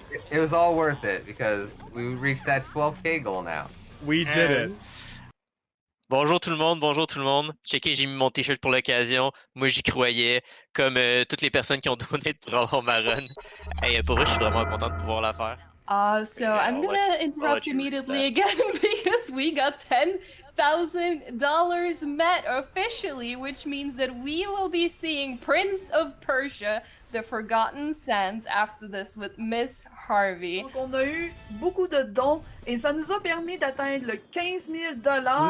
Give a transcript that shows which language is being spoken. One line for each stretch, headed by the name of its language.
English: It was all worth it because we reached that 12K goal now. We did it.
French: Bonjour tout le monde. Checkez, j'ai mis mon t-shirt pour l'occasion. Moi, j'y croyais, comme toutes les personnes qui ont donné pour avoir ma run. Hey, pour eux, je suis vraiment content de pouvoir la faire.
English: So I'm gonna interrupt immediately again because we got $10,000 met officially, which means that we will be seeing Prince of Persia, The Forgotten Sands after this with Miss Harvey.
French: Donc on a eu beaucoup de dons et ça nous a permis d'atteindre le 15 000 $.